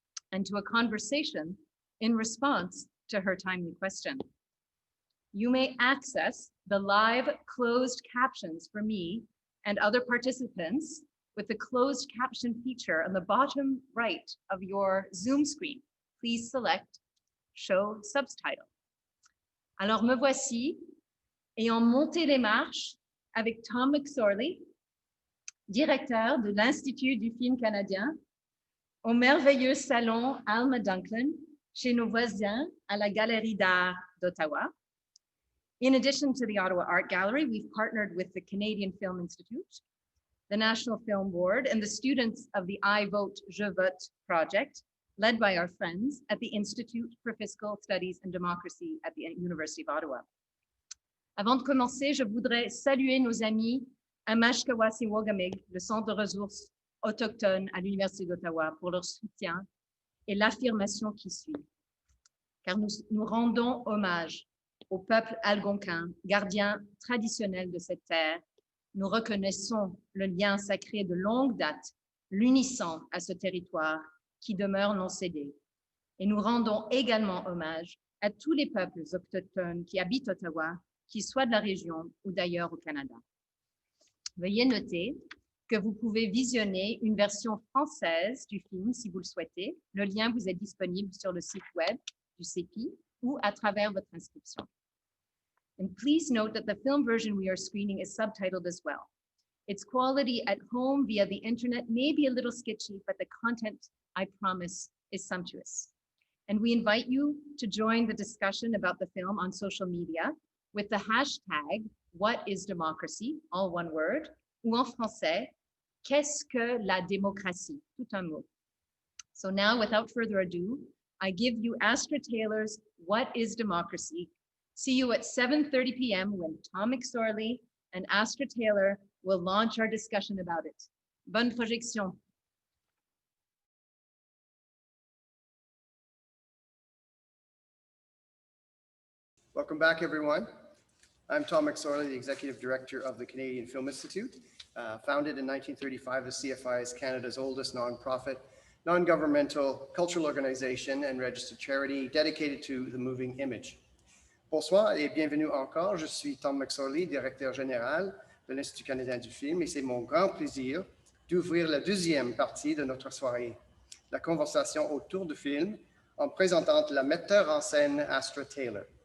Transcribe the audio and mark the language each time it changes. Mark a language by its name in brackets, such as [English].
[English] And to a conversation in response to her timely question. You may access the live closed captions for me and other participants with the closed caption feature on the bottom right of your Zoom screen. Please select Show Subtitle. [French] Alors me voici, ayant monté les marches avec Tom McSorley, directeur de l'Institut du film canadien, au merveilleux salon Alma Dunklin, chez nos voisins à la Galerie d'Art d'Ottawa. [English] In addition to the Ottawa Art Gallery, we've partnered with the Canadian Film Institute, the National Film Board, and the students of the iVote, jeVote project, led by our friends at the Institute for Fiscal Studies and Democracy at the University of Ottawa. [French] Avant de commencer, je voudrais saluer nos amis à Mashkawasi-Wagamig, le Centre de ressources autochtones à l'Université d'Ottawa, pour leur soutien et l'affirmation qui suit. Car nous rendons hommage au peuple algonquin, gardien traditionnel de cette terre. Nous reconnaissons le lien sacré de longue date, l'unissant à ce territoire qui demeure non cédé. Et nous rendons également hommage à tous les peuples autochtones qui habitent Ottawa, qu'ils soient de la région ou d'ailleurs au Canada. Veuillez noter que vous pouvez visionner une version française du film si vous le souhaitez. Le lien vous est disponible sur le site web du CEPI ou à travers votre inscription. [English] And please note that the film version we are screening is subtitled as well. Its quality at home via the internet may be a little sketchy, but the content, I promise, is sumptuous. And we invite you to join the discussion about the film on social media with the hashtag #WhatIsDemocracy, all one word, [French] ou en français, qu'est-ce que la démocratie, tout un mot. [English] So now, without further ado, I give you Astra Taylor's What is Democracy? See you at 7:30 p.m. when Tom McSorley and Astra Taylor will launch our discussion about it. [French] Bonne projection. [English] Welcome back, everyone. I'm Tom McSorley, the Executive Director of the Canadian Film Institute. Founded in 1935, the CFI is Canada's oldest nonprofit, non-governmental cultural organization and registered charity dedicated to the moving image. [French] Bonsoir et bienvenue encore. Je suis Tom McSorley, directeur général de l'Institut canadien du film, et c'est mon grand plaisir d'ouvrir la deuxième partie de notre soirée, la conversation autour du film, en présentant la metteur en scène Astra Taylor.